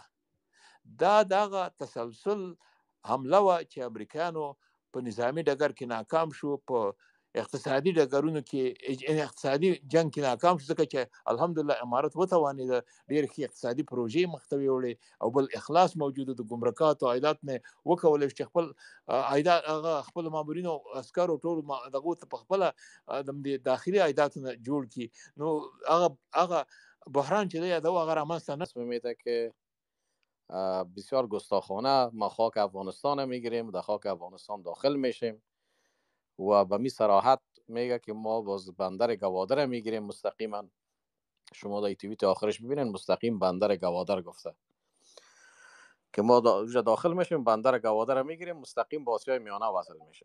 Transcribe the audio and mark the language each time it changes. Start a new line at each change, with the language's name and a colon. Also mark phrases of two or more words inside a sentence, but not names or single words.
Pashto: دا دغه تسلسل حمله وه چې امریکایانو په نظامي ډګر کې ناکام شو، په اقتصادي ډګرونو کې اقتصادي جنگ کې ناکام شو، ځکه چې الحمدلله امارت وتوانېده ډېر ښې اقتصادي پروژې مخ ته ویوړې او بل اخلاص موجود د ګمرکاتو عایدات نه وکولی چې خپل عایدات هغه خپل مامورینو عسکرو ټول دغو ته په خپله د داخلي عایداتو نه جوړ کړي. نو هغه بحران چې دی یادوو هغه رامنځته نه
Persian: میده که بسیار گستاخانه ما خاک افغانستان میگیریم، در خاک افغانستان داخل میشیم و به می صراحت میگه که ما باز بندر گوادر میگیریم مستقیما. شما در توییت آخرش ببینین مستقیم بندر گوادر گفته که ما داخل میشیم، بندر گوادر میگیریم، مستقیم با آسیای میانه وصل میشیم.